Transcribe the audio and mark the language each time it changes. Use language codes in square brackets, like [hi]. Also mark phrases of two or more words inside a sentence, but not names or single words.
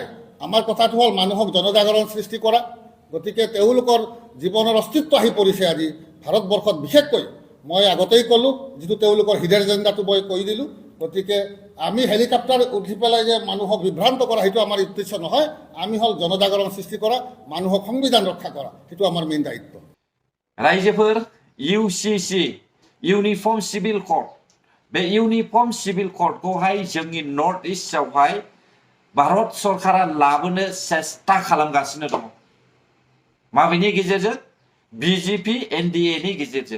[as] আমাৰ কথাটো হ'ল মানুহক জনজাগৰণ সৃষ্টি কৰা, গতিকে তেওঁলোকৰ জীৱনৰ অস্তিত্ব আহি পৰিছে আজি ভাৰতবৰ্ষত। বিশেষকৈ মই আগতেই ক'লোঁ, যিটো তেওঁলোকৰ [en] hidden agendaটো [as] মই কৈ দিলোঁ, গতিকে আমি হেলিকপ্টাৰ উঠি পেলাই যে মানুহক বিভ্ৰান্ত কৰা সেইটো আমাৰ উদ্দেশ্য নহয়। আমি হ'ল জনজাগৰণ সৃষ্টি কৰা, মানুহক সংবিধান ৰক্ষা কৰা, সেইটো আমাৰ মেইন দায়িত্ব। [brx] रायजोफोर UCC [en] uniform civil code, [brx] बे [en] uniform civil codeखौहाय [brx] जोंनि [en] north eastआवहाय [brx] भारत सरकारा लाबोनो सेस्था खालामगासिनो दङ। माबेनि गेजेरजों? BJP NDA नि गेजेरजों।